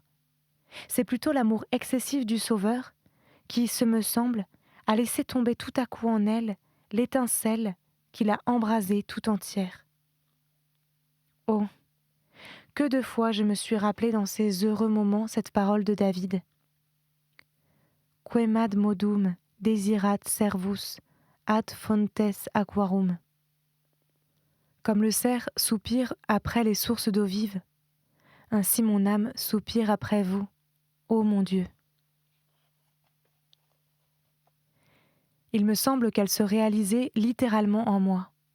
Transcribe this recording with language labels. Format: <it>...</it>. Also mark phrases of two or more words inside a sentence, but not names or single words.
<fr>C'est plutôt l'amour excessif du Sauveur qui, ce me semble, a laissé tomber tout à coup en elle l'étincelle qui l'a embrasée tout entière. Oh, que de fois je me suis rappelé dans ces heureux moments cette parole de David.</fr> <la>Quemad modum desirat servus ad fontes aquarum.</la> <fr>Comme le cerf soupire après les sources d'eau vive, ainsi mon âme soupire après vous, ô mon Dieu. Il me semble qu'elle se réalisait littéralement en moi.</fr>